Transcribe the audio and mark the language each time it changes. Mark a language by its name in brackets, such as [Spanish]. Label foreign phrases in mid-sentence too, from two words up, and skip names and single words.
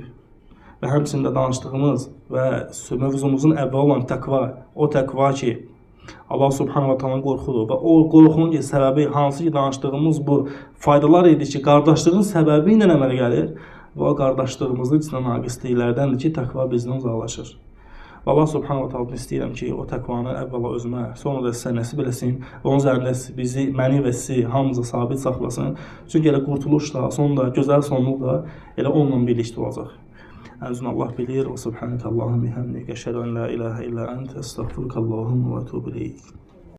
[Azerbaijani] Və həmçində danışdığımız və mövzumuzun əvvəli olan təqva, o təqva ki, Allah [Arabic] سبحانه وتعالى [Azerbaijani] qorxudur və o qorxunun ki, səbəbi hansı ki, danışdığımız bu faydalar idi ki, qardaşlığın səbəbi ilə əmələ gəlir və o qardaşlığımızın içində naqisliklərdəndir ki, təqva bizdən uzaqlaşır. Allah [Arabic] سبحانه وتعالى [Azerbaijani] istəyirəm ki, o təqvanı əvvəla özümə, sonra da sizə nəsib eləsin və onun üzərində bizi, məni və sizi hamımızı sabit saxlasın. Çünki elə qurtuluş da, sonunda gözəl sonluq da elə onunla birlikdə olacaq. Əzun Allah bilir. [Arabic] وسبحانك اللهم وبحمدك أشهد أن لا إله إلا أنت أستغفرك اللهم وأتوب إليك.